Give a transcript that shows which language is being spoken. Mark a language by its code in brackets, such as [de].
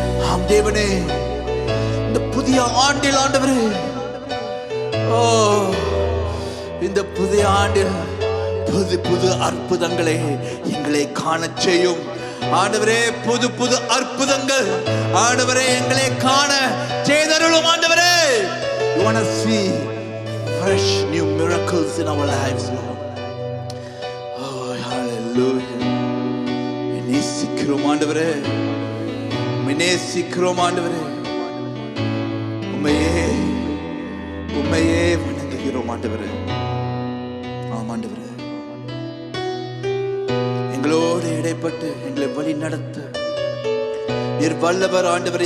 [ta] ஆம் தேவனே, இந்த புதிய ஆண்டில் ஆண்டவரே, ஓ இந்த புதிய ஆண்டில் புது புது அற்புதங்களை எங்களை காணச் செய்யும் ஆண்டவரே. புது புது அற்புதங்கள் ஆண்டவரே எங்களை காண செய்தருளும் ஆண்டவரே. [en] You want to see fresh new miracles in our lives, Lord. Oh, hallelujah. [ta] நேசிக்கிறோம் ஆண்டவரே, நேசிக்கிறோம் ஆண்டவரே. உம்மையே உம்மையே வணங்குகிறோம் ஆண்டவரே. ஆம் ஆண்டவரே, எங்களோடு இடைப்பட்டு எங்களை வழி நடத்த நீர் வல்லவர் ஆண்டவர்.